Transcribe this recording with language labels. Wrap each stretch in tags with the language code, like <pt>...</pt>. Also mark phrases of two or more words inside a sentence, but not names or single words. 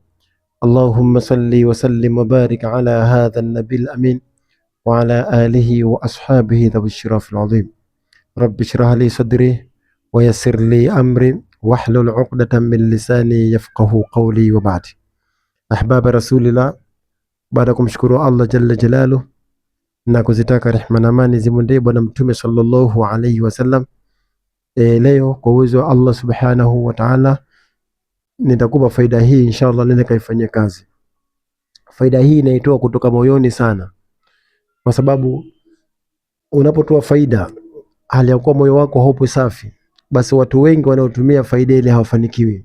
<ar>اللهم صل وسلم وبارك على هذا النبي الأمين وعلى آله وأصحابه ذوي الشرف العظيم. رب اشرح لي صدري ويسر لي أمري واحلل عقدة من لساني يفقهوا قولي وبعد. أحباب رسول الله,</ar> <sw>baada kumshukuru Allah</sw> <ar>جل جلاله</ar> <sw>na kuzitaka rehema na amani zimwendee bwana mtume</sw> <ar>صلى الله عليه وسلم.</ar> <sw>Leo kwa uwezo wa Allah</sw> <ar>سبحانه وتعالى</ar> <sw>nitakupa faida hii inshallah, nenda kaifanyie kazi. Faida hii inaitoa kutoka moyoni sana, kwa sababu unapotoa faida hali ya kuwa moyo wako haupo safi, basi watu wengi wanaotumia faida ile hawafanikiwi.</sw>